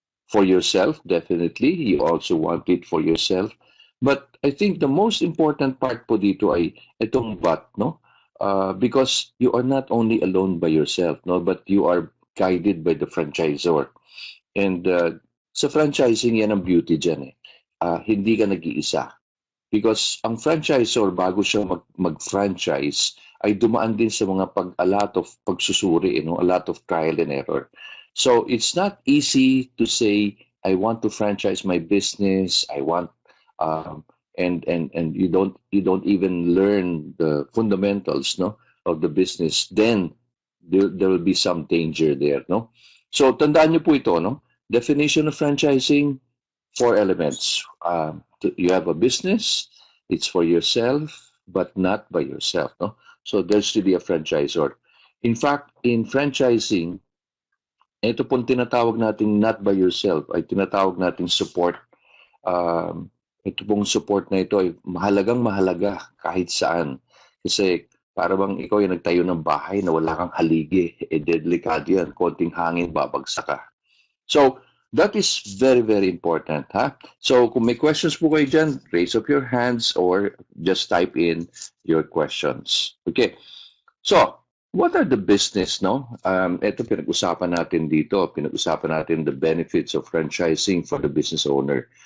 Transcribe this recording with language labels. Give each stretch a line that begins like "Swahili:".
English: For yourself, definitely. You also want it for yourself. But I think the most important part
Filipino: po dito ay itong
English: but, no? Because you are not only alone by yourself, no, but you are guided by the franchisor.
Filipino: And sa franchising, yan ang beauty dyan. Hindi ka nag-iisa. Because ang franchisor, bago siya mag-franchise, ay dumaan din sa mga a lot of pagsusuri,
English: a lot of trial and error. So it's not easy to say, I want to franchise my business, I want, and you don't even learn the fundamentals, no, of the business. Then there will be some danger there, no. So
Filipino: tandaan niyo po ito,
English: no. Definition of franchising, 4 elements. You have a business, it's for yourself, but not by yourself, no. So there's really a franchisor.
Filipino: In fact, in franchising, ito pong tinatawag natin
English: not by yourself,
Filipino: ay tinatawag natin support. Ito pong support na ito ay mahalagang mahalaga kahit saan. Kasi para bang ikaw yung nagtayo ng bahay na wala kang haligi, delikado yan, konting hangin, babagsak ka.
English: So, that is very, very important. So,
Filipino: kung may questions po kayo dyan,
English: raise up your hands or just type in your questions. Okay. So, what are the business, no?
Filipino: Ito pinag-usapan natin dito. Pinag-usapan natin
English: the benefits of franchising for the business owner.